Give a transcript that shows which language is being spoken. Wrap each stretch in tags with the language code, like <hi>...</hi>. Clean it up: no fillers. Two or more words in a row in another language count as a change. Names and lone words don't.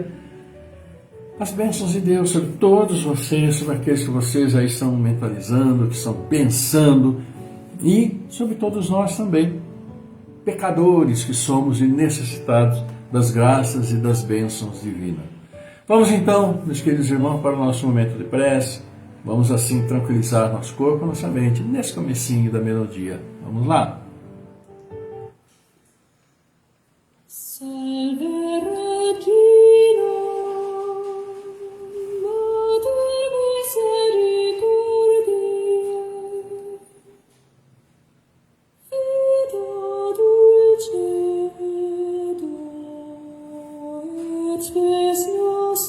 <pt>As bênçãos de Deus sobre todos vocês, sobre aqueles que vocês aí estão mentalizando, que estão pensando, e sobre todos nós também, pecadores que somos e necessitados das graças e das bênçãos divinas. Vamos então, meus queridos irmãos, para o nosso momento de prece. Vamos assim tranquilizar nosso corpo e nossa mente nesse comecinho da melodia. Vamos lá?</pt> <la>Salve Regina, Mater misericordiae, vita dulcedo et spes</la>